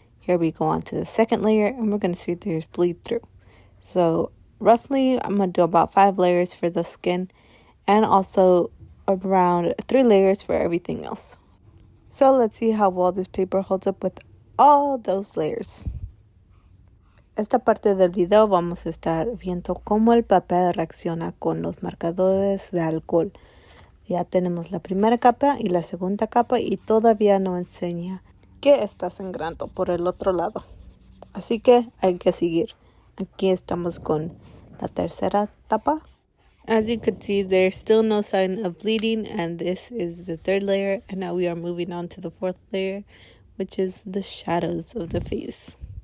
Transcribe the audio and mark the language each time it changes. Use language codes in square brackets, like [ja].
[en] Here we go on to the second layer and we're going to see if there's bleed through. So roughly I'm going to do about 5 layers for the skin and also around 3 layers for everything else. So let's see how well this paper holds up with all those layers. [es] Esta parte del video vamos a estar viendo cómo el papel reacciona con los marcadores de alcohol. Ya tenemos la primera capa y la segunda capa y todavía no enseña que está sangrando por el otro lado. Así que hay que seguir. Aquí estamos con la tercera tapa. [en] As you could see, there's still no sign of bleeding, and this is the third layer. And now we are moving on to the fourth layer, which is the shadows of the face.